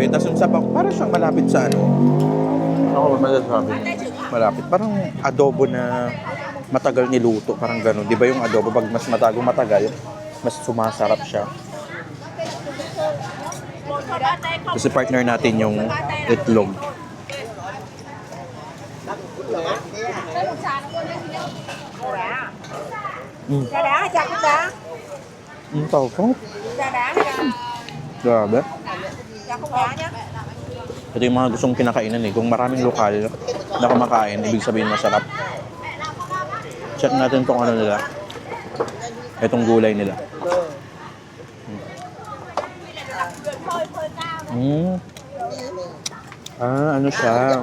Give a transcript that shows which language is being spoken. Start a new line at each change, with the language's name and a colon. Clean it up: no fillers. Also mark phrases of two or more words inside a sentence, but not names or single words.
Filipino: Tapos yung sabaw, parang siyang malapit sa ako masasabi. Malapit. Parang adobo na matagal niluto. Parang gano'n. Di ba yung adobo, pag mas matagal, mas sumasarap siya. Kasi partner natin yung itlog.
Vietnamese: Trà đá hay chặt không ta? Tao ko. Trà đá hay là
Filipino: Grabe.
Vietnamese: chặt không đá nhá.
Filipino: Ito yung mga gustong kinakainan eh. Kung maraming lokal na kumakain, ibig sabihin masarap. Check natin itong nila. Itong gulay nila. Ano siya?